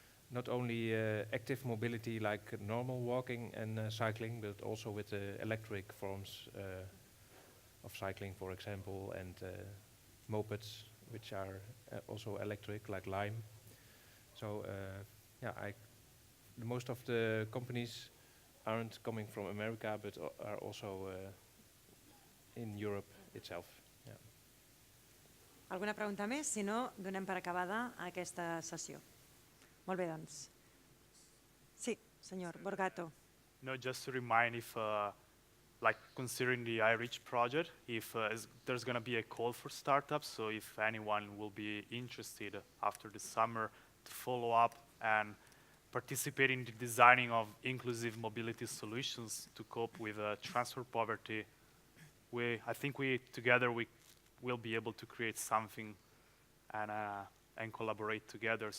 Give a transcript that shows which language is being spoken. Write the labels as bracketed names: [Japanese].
[English] Not only active mobility like normal walking and cycling, but also with electric forms of cycling, for example, and mopeds, which are also electric, like Lime. So, most of the companies aren't coming from America, but are also in Europe itself. Yeah. [Catalan] Alguna pregunta més? Si no, donem per acabada aquesta sessió. Molt bé, doncs. Sí, senyor Borgato. [English] No, just to remind if, like considering the iReach project, if there's going to be a call for startups, so if anyone will be interested after the summer to follow up and participate in the designing of inclusive mobility solutions to cope with transport poverty, I think together we will be able to create something and collaborate together.